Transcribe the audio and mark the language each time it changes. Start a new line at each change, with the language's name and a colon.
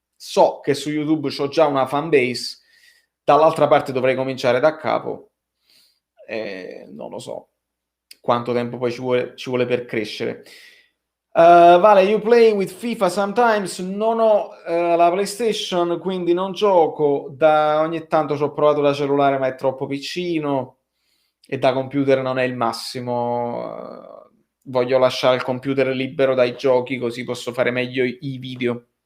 Italian: So che su YouTube c'ho già una fan base, dall'altra parte dovrei cominciare da capo, non lo so quanto tempo poi ci vuole per crescere.
English: Vale, you play with FIFA sometimes?
Italian: Non ho la PlayStation, quindi non gioco. Ogni tanto ci ho provato da cellulare, ma è troppo piccino e da computer non è il massimo. Voglio lasciare il computer libero dai giochi, così posso fare meglio i video.